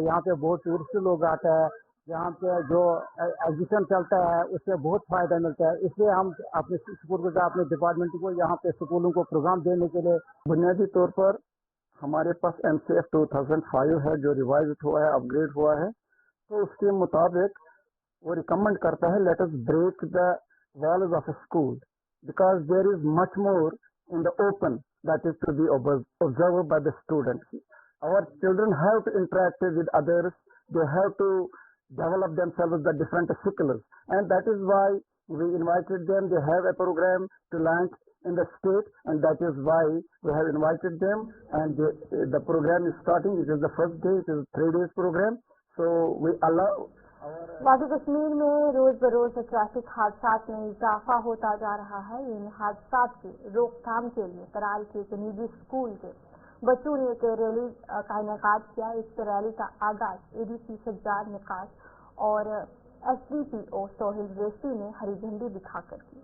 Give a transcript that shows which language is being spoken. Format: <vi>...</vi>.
<ur>یہاں پہ بہت ٹورسٹ لوگ آتے ہیں، یہاں پہ جو ایگزیبیشن چلتا ہے اس سے بہت فائدہ ملتا ہے. اس لیے ہم اپنے اسکول کو، اپنے ڈپارٹمنٹ کو یہاں پہ اسکولوں کو پروگرام دینے کے لیے بنیادی طور پر ہمارے پاس MCF 2005 ہے جو ریوائز ہوا ہے، اپ گریڈ ہوا ہے. تو اس کے مطابق وہ ریکمینڈ کرتا ہے</ur> <en>Let us break the walls of a school because there is much more in the open that is to be observed by the students. Our children have to interact with others. They have to develop themselves the different skills, and that is why we invited them. They have a program to launch in the state, and that is why we have invited them. And the program is starting. It is the first day. It is a 3 days program. So we allow.</en> <ur>وادی کشمیر میں روز بروز traffic حادثات میں اضافہ ہوتا جا رہا ہے. ان حادثات کی روک تھام کے لیے ترال کے ایک نجی اسکول کے بچوں نے ایک ریلی کا انعقاد کیا. اس ریلی کا آغاز ADC سجاد نقاش اور SDPO سہیل ریسی نے ہری جھنڈی دکھا کر کی.</ur>